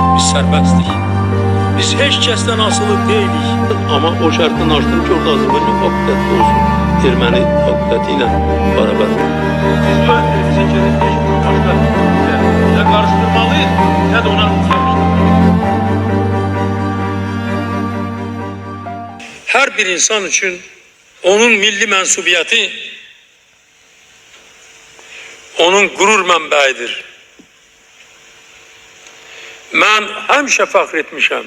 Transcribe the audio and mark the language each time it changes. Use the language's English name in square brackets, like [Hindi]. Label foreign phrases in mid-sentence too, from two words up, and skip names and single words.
[Azerbaijani] sərbəstdik. Biz heç kəsdən asılı deyilik. [Turkish] Ama o şartın açtım ki orada Azerbaycan fakülteti olsun. Ermeni fakültetiyle beraber. Bize gerek başka ya karıştırmalıyız ya da ona [Azerbaijani] Hər bir insan üçün onun milli mənsubiyyəti onun qürur mənbəyidir. Mən həmişə fəxr etmişəm.